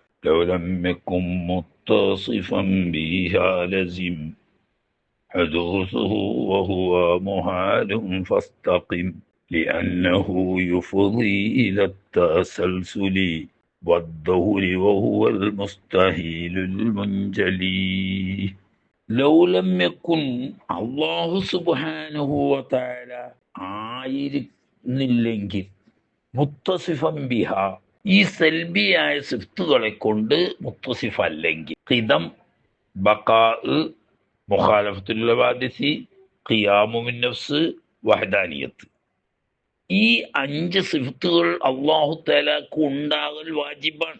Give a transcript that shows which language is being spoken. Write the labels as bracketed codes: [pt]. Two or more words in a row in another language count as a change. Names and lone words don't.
[ar] لو لم يكن متصفا بها لزم حدوثه وهو محال فاستقم لأنه يفضي إلى التسلسل والدهر وهو المستحيل المنجلي. لو لم يكن الله سبحانه وتعالى [ml] ആയിരുന്നില്ലെങ്കിൽ [ar] متصفا بها [ml] ഈ സൽബിയായ സിഫ്തുകളെ കൊണ്ട് മുത്തസിഫ് അല്ലെങ്കിൽ [ar] قدم بقاء مخالفة الحوادث قيام من نفس وحدانية [ml] ഈ 5 സിഫ്തുകൾ അള്ളാഹു തആലക്ക് ഉണ്ടാകൽ വാജിബാണ്.